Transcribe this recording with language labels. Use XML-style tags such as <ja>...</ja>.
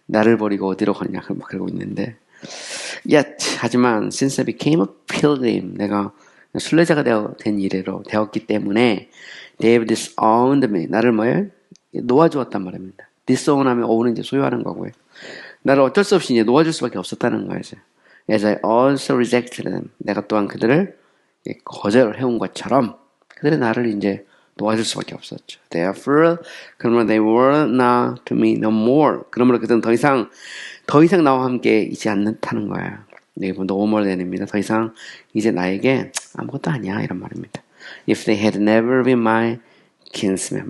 <ko>나를 버리고 어디로 가냐 막 그러고 있는데 yet 하지만</ko> <en>since I became a pilgrim</en> <ko>내가 순례자가 된 이래로 되었기 때문에</ko> <en>they have disowned me</en> <ko>나를 뭐예요? 놓아주었단 말입니다. disown 하면 own은 이제 소유하는 거고요. 나를 어쩔 수 없이 이제 놓아줄 수밖에 없었다는 거예요.</ko> <en>As I also rejected them.</en> <ko>내가 또한 그들을 거절을 해온 것처럼 그들이 나를 이제 도와줄 수밖에 없었죠.</ko> <en>Therefore, 그러므로 they were now to me no more.</en> <ko>그러므로 그들은 더 이상 나와 함께 있지 않다는 거예요. 여기 보면</ko> <en>no more than</en> <ko>입니다. 더 이상 이제 나에게 아무것도 아니야 이런 말입니다.</ko> <en>If they had never been my kinsmen.</en>